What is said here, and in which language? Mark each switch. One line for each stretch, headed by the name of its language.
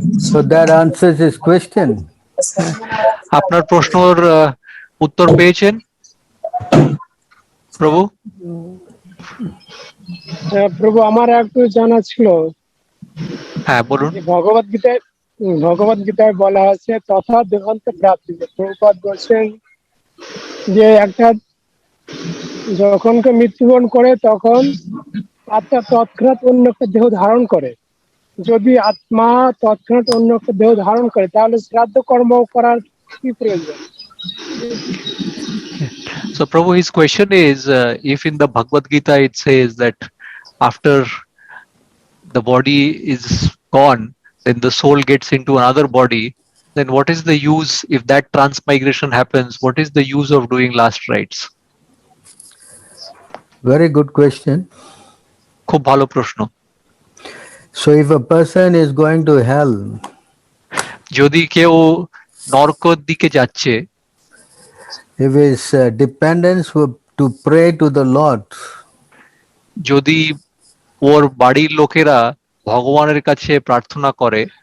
English: So that answers his question.
Bangla: আপনার প্রশ্নর উত্তর পেয়েছেন প্রভু? প্রভু আমার একটু জানা ছিল, হ্যাঁ বলুন। ভগবত গীতায় বলা আছে তথা দেহান্ত প্রাপ্তি। প্রভুপাদ বলছেন যে একটা যখন কেউ মৃত্যুবরণ করে তখন আত্মা তৎক্ষণাৎ অন্য একটা দেহ ধারণ করে। যদি আত্মা তৎক্ষণাৎ অন্য একটা দেহ ধারণ করে তাহলে শ্রাদ্ধ কর্ম করার কি প্রয়োজন?
English: So Prabhu, his question is, if in the Bhagavad Gita it says that after the body is gone, then the soul gets into another body, then what is the use, if that transmigration happens, what is the use of doing last rites? Very good question.
Bangla: খুব ভালো প্রশ্ন।
English: So if a person is going to hell,
Bangla: যদি কেউ নরকর দিকে যাচ্ছে,
English: if his dependence were to pray to the Lord,
Bangla: যদি ওর বাড়ির লোকেরা ভগবানের কাছে প্রার্থনা করে,